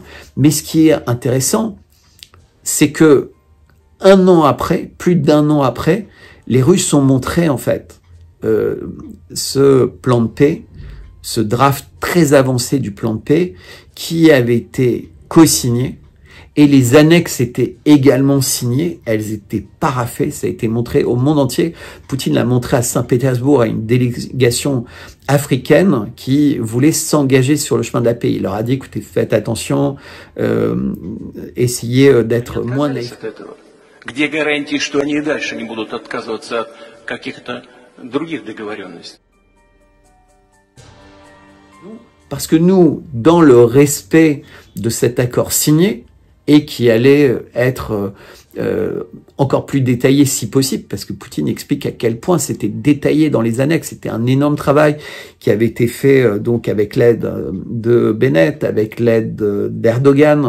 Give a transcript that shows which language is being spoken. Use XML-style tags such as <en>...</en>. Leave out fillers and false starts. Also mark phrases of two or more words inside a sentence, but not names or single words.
<fr>Mais ce qui est intéressant, c'est que un an après, plus d'1 an après, les Russes ont montré en fait ce plan de paix, ce draft très avancé du plan de paix qui avait été co-signé, et les annexes étaient également signées, elles étaient paraphées, ça a été montré au monde entier. Poutine l'a montré à Saint-Pétersbourg à une délégation africaine qui voulait s'engager sur le chemin de la paix. Il leur a dit, écoutez, faites attention, essayez d'être moins naïfs.</fr> <ru>Где гарантии, что они и дальше не будут отказываться от каких-то других договоренностей?</ru> <fr>Parce que nous, dans le respect de cet accord signé, et qui allait être encore plus détaillé si possible, parce que Poutine explique à quel point c'était détaillé dans les annexes. C'était un énorme travail qui avait été fait donc avec l'aide de Bennett, avec l'aide d'Erdogan.</fr>